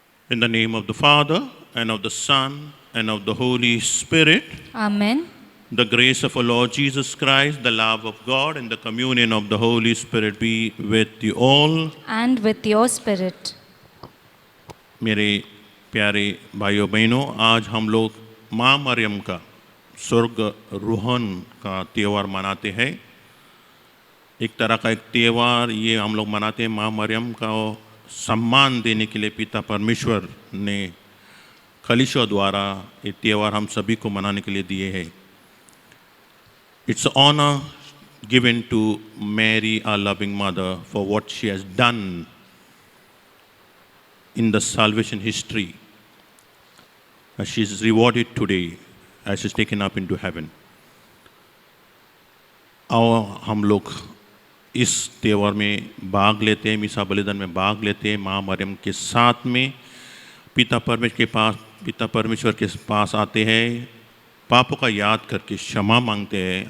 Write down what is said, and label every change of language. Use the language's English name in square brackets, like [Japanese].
[English] In the name of the Father, and of the Son, and of the Holy Spirit, Amen. the grace of our Lord Jesus Christ, the love of God, and the communion of the Holy Spirit be with you all. And with your spirit. [Hindi] मेरे प्यारे भाइयों बहनों, आज हम लोग माँ मरियम का स्वर्ग रोहन का त्यौहार मनाते हैं। एक तरह का एक त्यौहार ये हम लोग मनाते हैं, माँ मरियम का सम्मान देने के लिए पिता परमेश्वर ने कलीसिया द्वारा ये त्यौहार हम सभी को मनाने के लिए दिए हैं। [English] It's honor given to Mary, our loving mother, for what she has done in the salvation history. As she is rewarded today as she is taken up into heaven. [Hindi] आओ हम लोग इस त्यौहार में भाग लेते हैं, मिसा बलिदान में भाग लेते हैं, माँ मरियम के साथ में पिता परमेश्वर के पास आते हैं, पापों का याद करके क्षमा मांगते हैं।